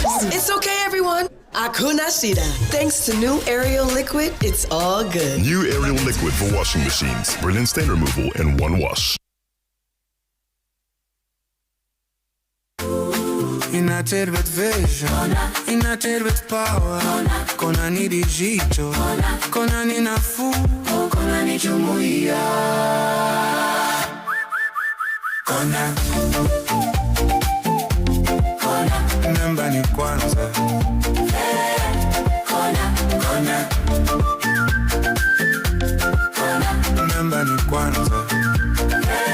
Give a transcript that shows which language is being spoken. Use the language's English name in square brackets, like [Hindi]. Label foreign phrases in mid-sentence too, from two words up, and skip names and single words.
[English] It's okay, everyone. [Swahili] Hakuna Shida. [English] Thanks to new Ariel Liquid, it's all good. New Ariel Liquid for washing machines. Brilliant stain removal in one wash. United with vision, united with power. [Swahili] Kona ni digital, kona ni nafuu, kona ni jumuiya. Kona, namba ni kwanza. Kona, namba ni kwanza.